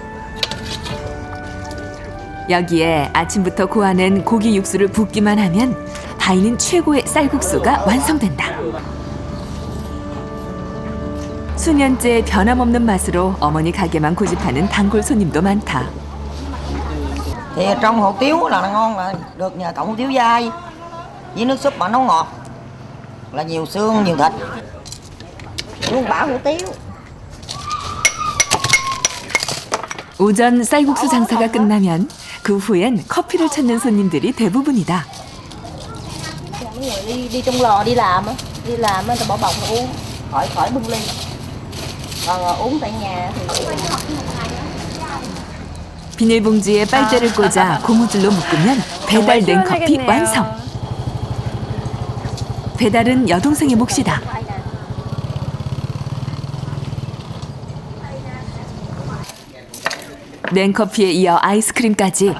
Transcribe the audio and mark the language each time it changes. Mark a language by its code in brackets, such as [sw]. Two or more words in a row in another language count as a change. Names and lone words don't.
[ko] 여기에 아침부터 고아낸 고기 육수를 붓기만 하면 바이는 최고의 쌀국수가 완성된다. 수년째 변함없는 맛으로 어머니 가게만 고집하는 단골 손님도 많다. [vi] Thì trong hủ tiếu là nó ngon mà được nhờ cọng hủ tiếu dai với nước súp mà nó ngọt là nhiều xương nhiều thịt luôn bả hủ tiếu. [ko] 오전 쌀국수 장사가 끝나면 그 후엔 커피를 찾는 손님들이 대부분이다. [vi] Đi trong lò đi làm á, người ta bỏ bọc uống, khỏi bưng ly. Còn uống tại nhà thì [ko] 비닐봉지에 빨대를 꽂아 고무줄로 묶으면 배달 냉커피 완성. 배달은 여동생의 몫이다. 냉커피에 이어 아이스크림까지.